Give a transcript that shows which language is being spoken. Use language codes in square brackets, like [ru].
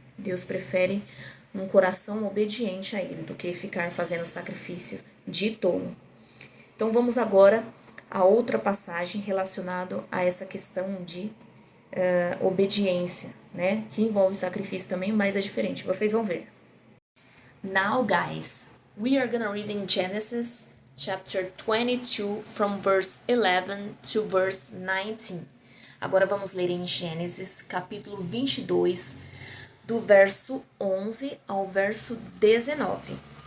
[pt] Deus prefere um coração obediente a Ele do que ficar fazendo sacrifício de tolo. Então vamos agora a outra passagem relacionada a essa questão de obediência, né? Que envolve sacrifício também, mas é diferente. Vocês vão ver. [en] Now, guys, we are gonna read in Genesis chapter 22 from verse 11 to verse 19. [pt] Agora vamos ler em Gênesis capítulo 22, do verso 11 ao verso 19.